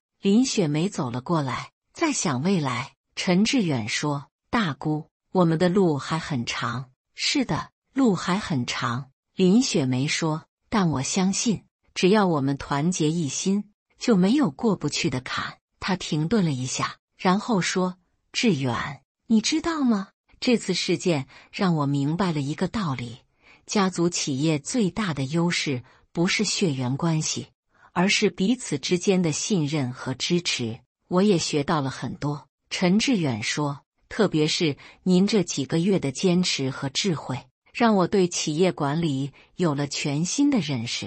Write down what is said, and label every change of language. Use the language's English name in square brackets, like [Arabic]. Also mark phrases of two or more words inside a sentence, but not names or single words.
[Chinese] 林雪梅走了過來，在想未來。陳致遠說，大姑，我們的路還很長。是的，路還很長。林雪梅說，但我相信，只要我們團結一心，就沒有過不去的坎。她停頓了一下，然後說，致遠，你知道嗎？這次事件讓我明白了一個道理：家族企業最大的優勢不是血緣關係，而是彼此之間的信任和支持。我也學到了很多。陳致遠說，特別是您這幾個月的堅持和智慧，讓我對企業管理有了全新的認識。